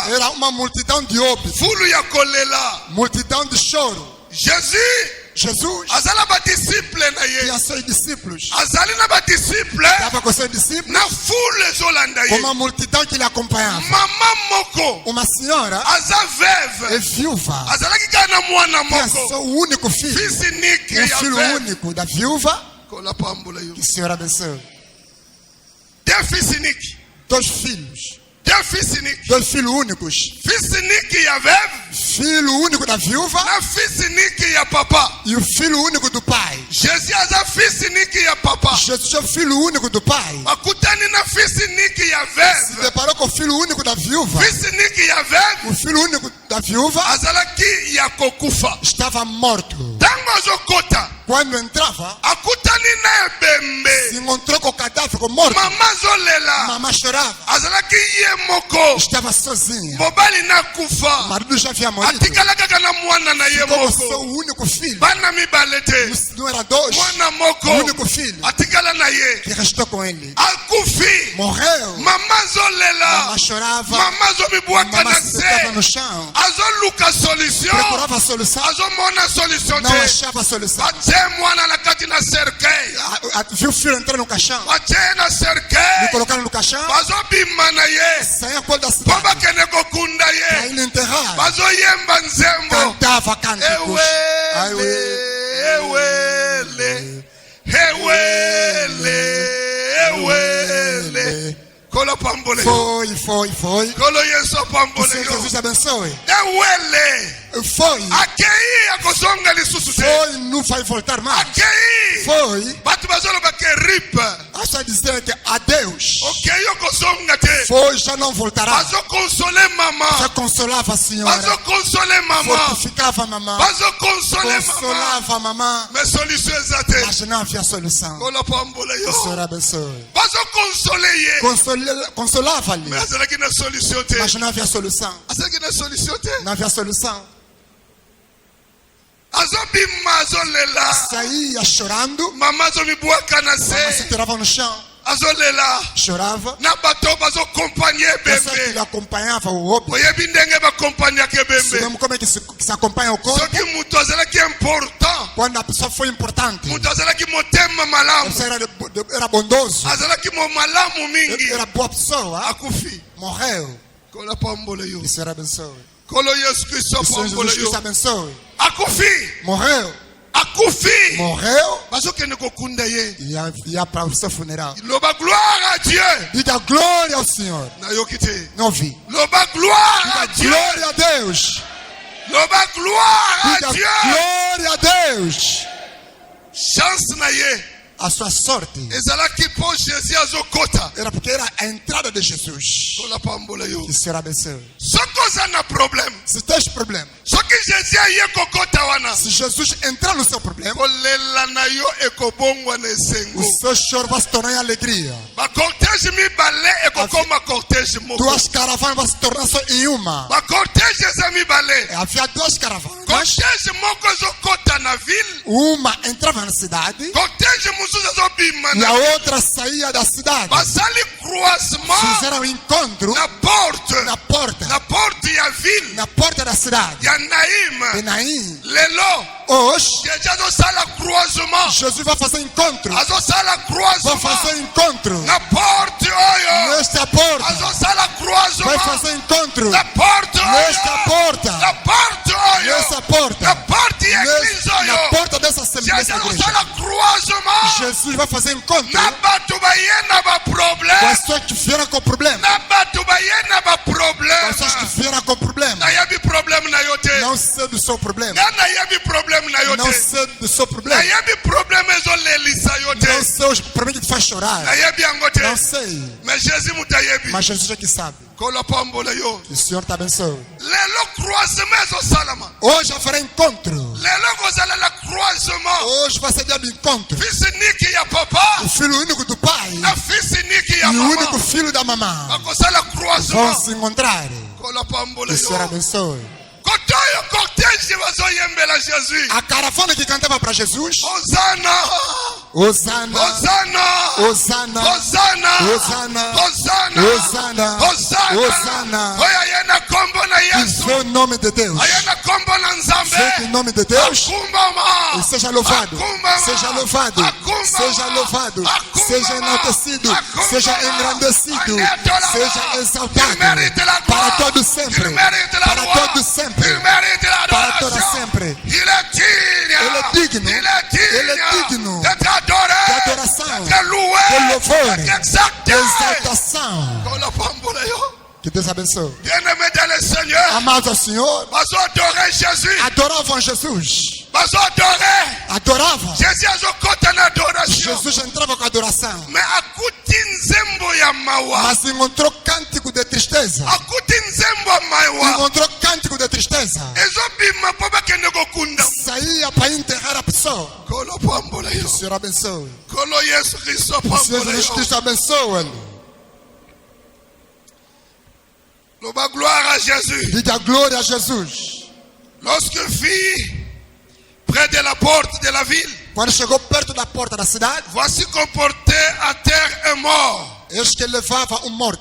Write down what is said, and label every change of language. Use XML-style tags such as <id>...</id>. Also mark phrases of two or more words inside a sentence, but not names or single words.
<pt>era uma multidão de óbito,</pt> <ln>Foule ya kolela.</ln> <pt>multidão de choro.</pt> <ln>Jésus.</ln> <pt>Jesus</pt> <ln>Azala ba disciple na ye.</ln> <pt>tinha seus discípulos,</pt> <ln>Azali na ba disciple.</ln> <pt>estava com seus discípulos,</pt> <ln>Na foule ezolanda</ln> <pt>com</pt> <ln>ye.</ln> <pt>uma multidão que lhe acompanhava.</pt> <ln>Mama moko.</ln> <pt>Uma senhora</pt> <ln>Aza veuve.</ln> <pt>é viúva,</pt> <ln>Azalaki kana mwana</ln> <pt>tinha</pt> <ln>moko.</ln> <pt>seu único filho,</pt> <fr>Fils unique</fr> <pt>um</pt> <ln>ya</ln> <pt>filho</pt> <ln>veuve.</ln> <pt>único da viúva.</pt> <ln>Kola pambola yo.</ln> <pt>Que o Senhor abençoe.</pt> <fr>Deux fils uniques.</fr> <pt>Dois filhos,</pt> <fr>Deux fils uniques.</fr> <pt>dois filhos únicos,</pt> <fr>Fils unique</fr> <ln>ya veuve.</ln> <pt>filho único da viúva</pt> <ln>Na</ln> <fr>fils unique</fr> <ln>ya papa.</ln> <pt>e o filho único do pai.</pt> <ln>Jésus aza</ln> <fr>fils unique</fr> <ln>ya papa.</ln> <pt>Jesus é o filho único do pai.</pt> <ln>Akutani na</ln> <fr>fils unique</fr> <ln>ya</ln> <pt>Se</pt> <ln>veuve.</ln> <pt>deparou com o filho único da viúva.</pt> <fr>Fils unique</fr> <ln>ya veuve.</ln> <pt>O filho único da viúva</pt> <ln>Azalaki ya kokufa.</ln> <pt>estava morto.</pt> <ln>Tango azokota.</ln> <pt>Quando entrava,</pt> <ln>Akutani na ebembe.</ln> <pt>se encontrou com o cadáver com morto.</pt> <ln>Mama zolela.</ln> <pt>Mamãe chorava.</pt> <ln>Azalaki ye moko.</ln> <pt>Estava sozinha.</pt> <ln>Mobali na</ln> <pt>O</pt> <ln>kufa.</ln> <pt>marido já havia morrido.</pt> <ln>Atikala kaka na mwana na ye</ln> <pt>Como seu</pt> <ln>moko.</ln> <pt>único filho.</pt> <ln>Bana mibale te.</ln> <pt>Não era dois.</pt> <ln>Mwana</ln> <pt>O</pt> <ln>moko.</ln> <pt>único filho</pt> <ln>Atikala na ye.</ln> <pt>que restou com ele.</pt> <ln>Akufi.</ln> <pt>Morreu.</pt> <ln>Mama zolela.</ln> <pt>Mamãe chorava.</pt> <ln>Mama zomibwaka</ln> <pt>Mamãe</pt> <ln>na</ln> <pt>se deitava</pt> <ln>se.</ln> <pt>no chão.</pt> <ln>Azoluka solution.</ln> <pt>Procurava a solução.</pt> <ln>Azomona solution</ln> <pt>Não</pt> <ln>te.</ln> <pt>achava a solução.</pt> <ln>Ate mwana na kati na cercueil.</ln> <pt>Viu o filho entrando no caixão.</pt> <ln>Batie na</ln> <pt>Me</pt> <ln>cercueil.</ln> <pt>colocaram no caixão.</pt> <ln>Bazobima na ye.</ln> <pt>Saía quando da</pt> <ln>Po</ln> <pt>cidade.</pt> <ln>bakende kokunda</ln> <pt>Pra</pt> <ln>ye.</ln> <pt>ele enterrar.</pt> <ln>Bazoyemba nzembo.</ln> <pt>Cantava cânticos.</pt> <ln>Ewele. Kolo pambole.</ln> <pt>Foi.</pt> <ln>Kolo Yesu pambole</ln> <pt>Senhor</pt> <ln>yo.</ln> <pt>Jesus abençoe.</pt> <ln>Ewele.</ln> <pt>Foi.</pt> <ln>Akei akosonga lisusu te.</ln> <pt>Foi, não vai voltar mais.</pt> <ln>Akei.</ln> <pt>Foi.</pt> <ln>Batu bazoloba ke rip.</ln> <pt>Acha dizer que adeus.</pt> <ln>Okay yo kosonga te.</ln> <pt>Foi, já não voltará.</pt> <ln>Bazo console mama.</ln> <pt>Já consolava a senhora.</pt> <ln>Bazo console mama.</ln> <pt>Fortificava a mamãe.</pt> <ln>Bazo console mama.</ln> <pt>Consolava a mamãe.</pt> <ln>Mais solution ezate.</ln> <pt>Mas não havia solução.</pt> <ln>Kolo pambole</ln> <pt>O</pt> <ln>yo.</ln> <pt>Senhor abençoe.</pt> <ln>Bazo console ye.</ln> <pt>Consolava-lhe.</pt> <ln>Mais azalaki na solution te.</ln> <pt>Mas não havia solução.</pt> <ln>Azalaki na solution te.</ln> <pt>Não havia solução.</pt> <ln>Azobima azolela.</ln> <pt>Saía chorando.</pt> <ln>Mama azomibwaka na</ln> <pt>Mamãe se</pt> <ln>se.</ln> <pt>tirava no chão.</pt> <ln>Azolela.</ln> <pt>Chorava.</pt> <ln>Na bato bazokompanye</ln> <pt>Pensa que</pt> <ln>bembe.</ln> <pt>ele acompanhava o óbito.</pt> <ln>Oyebi ndenge bakompanyake bembe.</ln> <pt>Sabemos como é que se acompanha o corpo.</pt> <ln>Soki mutu azalaki important.</ln> <pt>Quando a pessoa foi importante.</pt> <ln>Mutu azalaki motema malamu.</ln> <pt>Você era bondoso.</pt> <ln>Azalaki mo malamu mingi.</ln> <pt>Era boa pessoa.</pt> <ln>Akufi.</ln> <pt>Morreu.</pt> <ln>Kola pambole yo.</ln> <pt>O Senhor abençoe.</pt> <ln>Kolo Yesu Kristo</ln> <pt>O Senhor</pt> <ln>pambole</ln> <pt>Jesus Cristo</pt> <ln>yo.</ln> <pt>abençoe.</pt> <ln>Akufi.</ln> <pt>Morreu.</pt> <ln>Akufi.</ln> <pt>Morreu.</pt> <ln>Bazokende kokunda ye.</ln> <pt>Ia para o seu funeral.</pt> <ln>Loba</ln> <fr>gloire à Dieu.</fr> <pt>Diga glória ao Senhor.</pt> <ln>Nayoki te.</ln> <pt>Não vi.</pt> <ln>Loba</ln> <fr>gloire à</fr> <pt>Diga</pt> <ln>Dieu.</ln> <pt>glória a Deus.</pt> <ln>Loba</ln> <fr>gloire à</fr> <pt>Diga</pt> <ln>Dieu.</ln> <pt>glória a Deus.</pt> <ln>Chance na ye.</ln> <pt>A sua sorte</pt> <ln>Ezalaki po Jésus azokota.</ln> <pt>era porque era a entrada de Jesus.</pt> <ln>Kola pambole yo.</ln> <pt>Que o Senhor abençoe.</pt> <ln>Soko za na problème.</ln> <pt>Se tens problema,</pt> <ln>Soki Jésus aye kokota wana.</ln> <pt>se Jesus entrar no seu problema,</pt> <ln>Kolela na yo ekobongwa na esengo.</ln> <pt>o seu choro vai se tornar em alegria.</pt> <ln>Ba cortège mibale ekokoma cortège moko.</ln> <pt>Duas caravanas vão se tornar só em uma.</pt> <ln>Ba cortège eza mibale.</ln> <pt>Havia duas caravanas.</pt> <ln>Cortège moko ezokota na ville.</ln> <pt>Uma entrava na cidade</pt> <ln>Cortège mosusu ezobima</ln> <pt>e a</pt> <ln>na</ln> <pt>outra saía da cidade.</pt> <ln>basali croisement</ln> <pt>Fizeram um encontro</pt> <ln>na porte</ln> <pt>na porta</pt> <ln>ya ville</ln> <pt>da cidade.</pt> <ln>ya Naim.</ln> <pt>E Naim,</pt> <ln>Lelo</ln> <pt>hoje,</pt> <ln>Jésus azosala croisement.</ln> <pt>Jesus vai fazer encontro.</pt> <ln>Azosala</ln> <pt>Vai</pt> <ln>croisement</ln> <pt>fazer encontro</pt> <ln>na porte oyo.</ln> <pt>nesta porta.</pt> <ln>Azosala</ln> <pt>Vai</pt> <ln>croisement</ln> <pt>fazer encontro</pt> <ln>na porte</ln> <pt>nesta</pt> <ln>oyo.</ln> <pt>porta.</pt> <ln>Na porte oyo.</ln> <pt>Nessa</pt> <ln>Na</ln> <pt>porta.</pt> <ln>porte ya église</ln> <pt>Na</pt> <ln>oyo.</ln> <pt>porta dessa Jesus igreja.</pt> <ln>azosala croisement</ln> <pt>Jesus vai fazer encontro</pt> <ln>na bato baye na ba</ln> <pt>com</pt> <ln>problème.</ln> <pt>as pessoas que vieram com problema.</pt> <ln>Na bato baye na ba</ln> <pt>Com as pessoas que</pt> <ln>problème.</ln> <pt>vieram com problema.</pt> <ln>Nayebi problème na yo te.</ln> <pt>Não sei do seu problema.</pt> <ln>Nga nayebi problème na yo</ln> <pt>Não</pt> <ln>te.</ln> <pt>sei do seu problema.</pt> <ln>Nayebi problème ezolelisa yo</ln> <pt>Não</pt> <ln>te.</ln> <pt>sei os problemas que te faz chorar.</pt> <ln>Nayebi yango te.</ln> <pt>Não sei.</pt> <ln>Mais Jésus mutayebi.</ln> <pt>Mas Jesus é que sabe.</pt> <ln>Kolo pambole yo.</ln> <pt>Que o Senhor te abençoe.</pt> <ln>Lelo croisement ezosalama.</ln> <pt>Hoje vai fará encontro.</pt> <ln>Lelo kozala croisement.</ln> <pt>Hoje vai ser dia do encontro.</pt> <ln>Fils niki ya papa.</ln> <pt>O filho único do pai</pt> <ln>Na fils niki ya</ln> <pt>e o único</pt> <ln>mama.</ln> <pt>filho da mamãe</pt> <ln>Bakozala</ln> <pt>vão</pt> <ln>croisement.</ln> <pt>se encontrar.</pt> <ln>Kolo pambole</ln> <pt>Que o Senhor</pt> <ln>yo.</ln> <pt>abençoe.</pt> <ln>Kotoyo cortège bazoyembela Jésus.</ln> <pt>A caravana que cantava para Jesus.</pt> <ln>Hosanna.</ln> <pt>Osana.</pt> <ln>Hosanna.</ln> <pt>Osana.</pt> <ln>Hosanna. Hosanna. Hosanna. Hosanna. Hosanna. Hosanna. Oya yena kombo na Yesu.</ln> <pt>Vê o nome de Deus.</pt> <ln>Ayena kombo na</ln> <pt>Vê</pt> <ln>Nzambe.</ln> <pt>o nome de Deus.</pt> <ln>Akumbama.</ln> <pt>E seja louvado.</pt> <ln>Akumbama.</ln> <pt>Seja louvado.</pt> <ln>Akumbama.</ln> <pt>Seja louvado.</pt> <ln>Akumbama.</ln> <pt>Seja enaltecido.</pt> <ln>Akumbama.</ln> <pt>Seja engrandecido.</pt> <ln>Anetolama.</ln> <pt>Seja exaltado.</pt> <fr>Il mérite la</fr> <pt>Para</pt> <fr>gloire.</fr> <pt>todo sempre.</pt> <fr>Il mérite la</fr> <pt>Para</pt> <fr>gloire.</fr> <pt>todo sempre.</pt> <fr>Il mérite la</fr> <pt>Para toda</pt> <fr>adoration.</fr> <pt>sempre.</pt> <fr>Il est digne.</fr> <pt>Ele é digno.</pt> <fr>Il est digne.</fr> <pt>Ele é digno</pt> <fr>D'être adoré.</fr> <pt>de adoração,</pt> <fr>D'être loué.</fr> <pt>de louvor,</pt> <fr>D'être exalté.</fr> <pt>de exaltação.</pt> <ln>Kolo pambole yo.</ln> <pt>Que Deus abençoe.</pt> <fr>Bien-aimé dans le Seigneur.</fr> <pt>Amados ao Senhor,</pt> <ln>Bazo adorer Jésus.</ln> <pt>adoravam Jesus.</pt> <ln>Bazo adorer.</ln> <pt>Adoravam.</pt> <ln>Jésus azokota na adoration.</ln> <pt>Jesus entrava com adoração.</pt> <ln>Mais akuti nzembo ya mawa.</ln> <pt>Mas encontrou cântico de tristeza.</pt> <ln>Akuti nzembo ya mawa.</ln> <pt>Encontrou cântico de tristeza.</pt> <ln>Ezobima po bakende kokunda.</ln> <pt>Saía para enterrar a pessoa.</pt> <ln>Kolo pambole</ln> <pt>Que o</pt> <ln>yo.</ln> <pt>Senhor abençoe.</pt> <ln>Kolo Yesu Kristo</ln> <pt>Que o Senhor</pt> <ln>pambole</ln> <pt>Jesus</pt> <ln>yo.</ln> <pt>Cristo abençoe.</pt> <ln>Loba</ln> <fr>gloire à Jésus.</fr> <pt>Diga glória a Jesus.</pt> <fr>Lorsque fut près de la porte de la ville,</fr> <pt>Quando chegou perto da porta da cidade,</pt> <fr>voici qu'on portait à terre un mort,</fr> <pt>eis que levava um morto.</pt>